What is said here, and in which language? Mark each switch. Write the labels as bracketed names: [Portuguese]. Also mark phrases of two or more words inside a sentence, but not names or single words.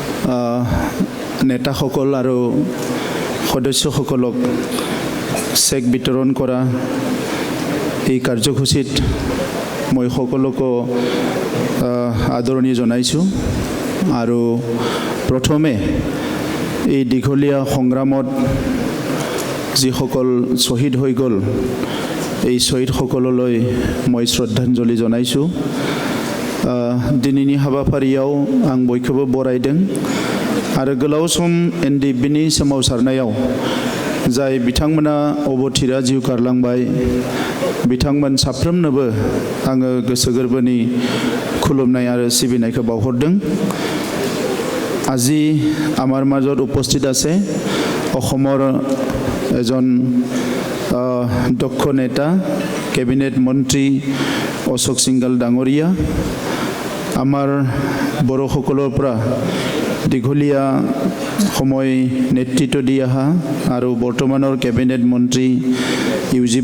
[Assamese] নেতাসকল আৰু সদস্যসকলক চেক বিতৰণ কৰা এই কাৰ্যসূচীত মই সকলোকে আদৰণি জনাইছোঁ আৰু প্ৰথমে এই দীঘলীয়া সংগ্ৰামত যিসকল শ্বহীদ হৈ গ'ল এই শ্বহীদসকললৈ মই শ্ৰদ্ধাঞ্জলি জনাইছোঁ [Bodo] दिनैनि हाबाफारियाव आं बयखौबो बरायदों आरो गोलाव सम एनडिएफबिनि सोमावसारनायाव जाय बिथांमोना अबथिरा जिउ गारलांबाय बिथांमोन साफ्रोमनोबो आङो गोसो गोरबोनि खुलुमनाय आरो सिबिनायखौ बावहरदों [Assamese] আজি আমাৰ মাজত উপস্থিত আছে অসমৰ এজন দক্ষ নেতা কেবিনেট মন্ত্ৰী অশোক সিংঘল ডাঙৰীয়া আমাৰ বড়োসকলৰ পৰা দীঘলীয়া সময় নেতৃত্ব দি অহা আৰু বৰ্তমানৰ কেবিনেট মন্ত্ৰী ইউজি